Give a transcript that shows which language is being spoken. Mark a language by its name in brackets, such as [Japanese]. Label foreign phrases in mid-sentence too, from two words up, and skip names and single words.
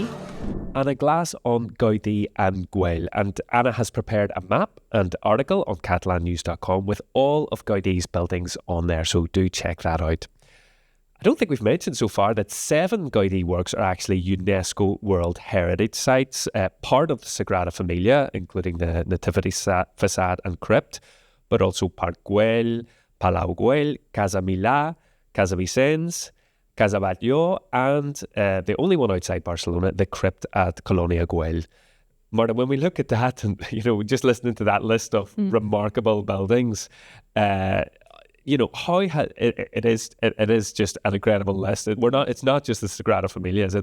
[English] Anna Glass on Gaudí and Güell, and Anna has prepared a map and article on catalannews.com with all of Gaudí's buildings on there, so do check that out. I don't think we've mentioned so far that 7 Gaudí works are actually UNESCO World Heritage Sites, part of the Sagrada Família, including the Nativity facade and crypt, but also Park Güell, Palau Güell, Casa Milà, Casa Vicens, Casa Batlló, and the only one outside Barcelona, the crypt at Colonia Güell. Marta, when we look at that and, just listening to that list of remarkable buildings, how it is just an incredible list. It's not just the Sagrada Família, is it?